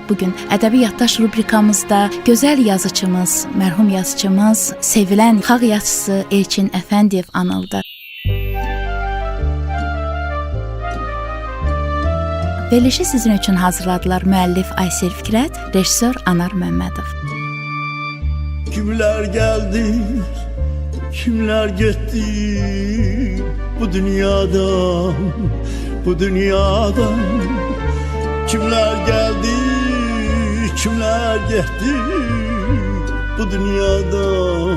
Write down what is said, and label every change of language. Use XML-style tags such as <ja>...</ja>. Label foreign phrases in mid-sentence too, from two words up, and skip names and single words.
<az>Bugün ədəbi yaddaş rubrikamızda gözəl yazıçımız, mərhum yazıçımız, sevilən xalq yazıçısı Elçin Əfəndiyev anıldı. Verilişi sizin üçün hazırladılar müəllif Aysel Fikrət, rejissor Anar Məmmədov.</az> <tr>Kimler geldi, kimler gitti bu dünyadan. Bu dünyadan kimler geldi, kimler gitti bu dünyadan.</tr>